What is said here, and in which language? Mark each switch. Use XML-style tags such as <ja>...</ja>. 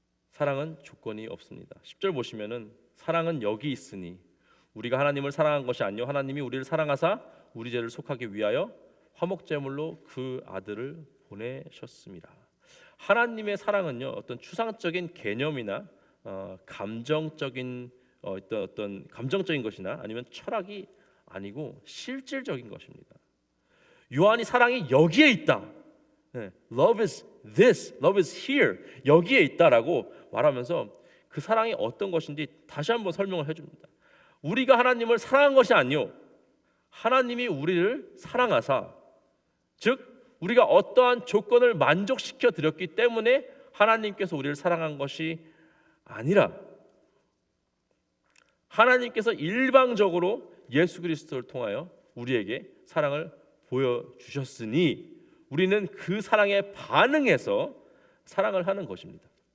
<ko>사랑은 조건이 없습니다. 10절 보시면은 사랑은 여기 있으니 우리가 하나님을 사랑한 것이 아니요 하나님이 우리를 사랑하사 우리 죄를 속하기 위하여 화목제물로 그 아들을 보내셨습니다. 하나님의 사랑은요 어떤 추상적인 개념이나 감정적인 어떤 감정적인 것이나 아니면 철학이 아니고 실질적인 것입니다. 요한이 사랑이 여기에 있다.</ko> <en>Love is this, love is here.</en> <ko>여기에 있다라고 말하면서 그 사랑이 어떤 것인지 다시 한번 설명을 해줍니다. 우리가 하나님을 사랑한 것이 아니요 하나님이 우리를 사랑하사, 즉 우리가 어떠한 조건을 만족시켜 드렸기 때문에 하나님께서 우리를 사랑한 것이 아니라 하나님께서 일방적으로 예수 그리스도를 통하여 우리에게 사랑을 보여주셨으니 우리는 그 사랑에 반응해서 사랑을 하는 것입니다.</ko>